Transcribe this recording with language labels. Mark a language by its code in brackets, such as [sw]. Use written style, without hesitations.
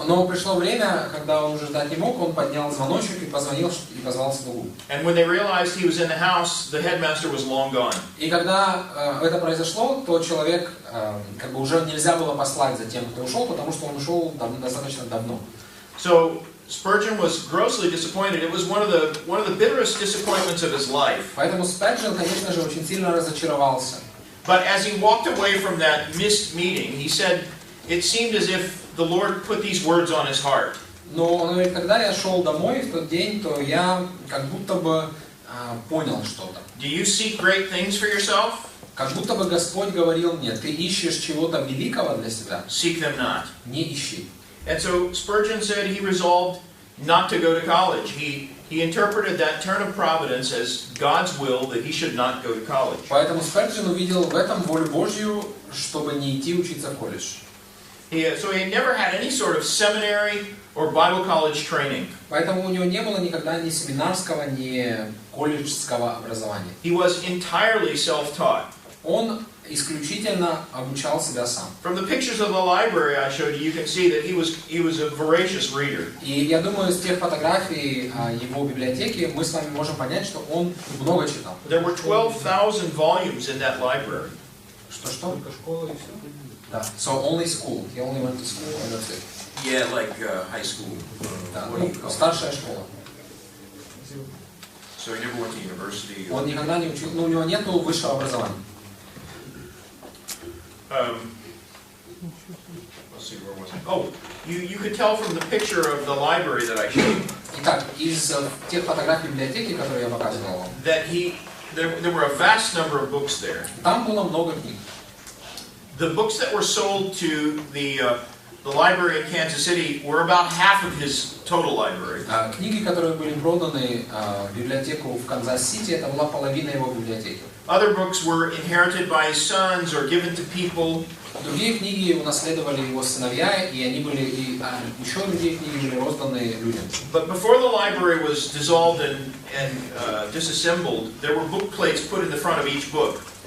[ru] Но пришло время, когда он уже ждать не мог, он поднял звоночек и позвонил и позвал слугу. [en] And when they realized he was in the house, the headmaster was long gone. [ru] И когда это произошло, то человек уже нельзя было послать за тем, кто ушел, потому что он ушел достаточно давно. [en] So Spurgeon was grossly disappointed. It was one of the bitterest disappointments of his life. [ru] Поэтому Спurgeon, конечно же, очень сильно разочаровался. [en] But as he walked away from that missed meeting, he said, it seemed as if the Lord put these words on his heart. [ru] Но он говорит, когда я шел домой в тот день, то я как будто бы понял что-то. [en] Do you seek great things for yourself? [ru] Как будто бы Господь говорил мне, ты ищешь чего-то великого для себя? [en] Seek them not. [ru] Не ищи. [en] And so Spurgeon said he resolved not to go to college. He interpreted that turn of providence as God's will that he should not go to college. [ru] Поэтому Спurgeon увидел в этом волю Божью, чтобы не идти учиться в колледж. [en] So he had never had any sort of seminary or Bible college training. [ru] Поэтому у него не было никогда ни семинарского, ни колледжского образования. [en] He was entirely self-taught. [ru] Он исключительно обучал себя сам. [en] From the pictures of the library I showed you, you can see that he was a voracious reader. [ru] И я думаю, из тех фотографий его библиотеки мы с вами можем понять, что он много читал. [en] There were 12,000 volumes in that library. [ru] Что? Да. [en] So only school. He only went to school and that's it. Yeah, like high school. [ru] Да. [en] What do you call it? [ru] Старшая школа. [en] So he never went to university. [ru] Он никогда не учил, у него нет высшего образования. [en] Let's see, where was I? Oh, you could tell from the picture of the library that I showed you [ru] Итак, из тех фотографий библиотеки, которые я показывал вам, [en] that there were a vast number of books there. [ru] там было много книг. [en] The books that were sold to the library in Kansas City were about half of his total library. [ru] Книги, которые были проданы в библиотеку в Канзас-Сити, это была половина его библиотеки. [en] Other books were inherited by his sons or given to people. [ru] Другие книги унаследовали его сыновья, и они были, еще другие книги были розданы людям. [en] But before the library was dissolved and disassembled, there were book plates put in the front of each book.